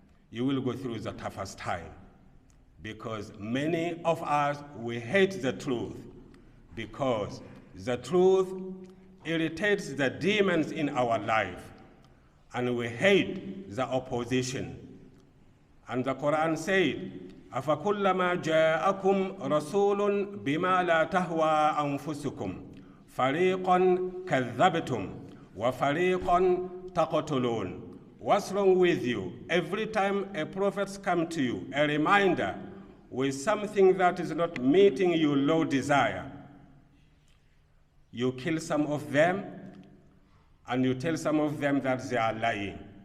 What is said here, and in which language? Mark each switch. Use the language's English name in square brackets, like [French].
[English] You will go through the toughest time because many of us, we hate the truth because the truth irritates the demons in our life and we hate the opposition. And the Quran said, [Arabic] أَفَكُلَّمَا جَاءَكُمْ رَسُولٌ بِمَا لَا تَهْوَى أَنفُسُكُمْ فَرِيقًا كَذَّبْتُمْ وَفَرِيقًا تَقْتُلُونَ. [English] What's wrong with you? Every time a prophet comes to you, a reminder with something that is not meeting your low desire, you kill some of them and you tell some of them that they are lying.